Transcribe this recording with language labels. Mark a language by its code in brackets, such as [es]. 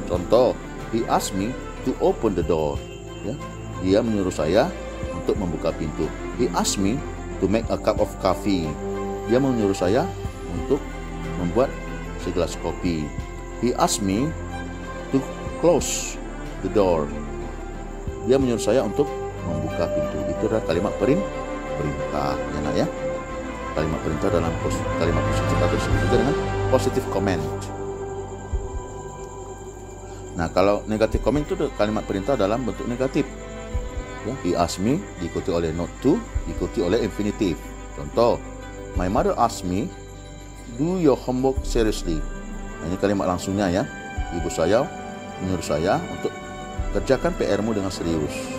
[en] Contoh, he asked me to open the door. [id] Ya, dia menyuruh saya untuk membuka pintu. [en] He asked me to make a cup of coffee. [id] Dia menyuruh saya untuk membuat segelas kopi. [en] He asked me to close the door. [id] Dia menyuruh saya untuk membuka pintu. Itu adalah kalimat perintah, ya nak ya. Kalimat perintah dalam kalimat positif atau disebut dengan positive comment. Nah, kalau negatif comment itu kalimat perintah dalam bentuk negatif. Ya, [en] he asked me [id] diikuti oleh not to, diikuti oleh infinitive. [en] Contoh, my mother asked me, do your homework seriously. [id] Nah, ini kalimat langsungnya ya. Ibu saya menyuruh saya untuk kerjakan PR-mu dengan serius.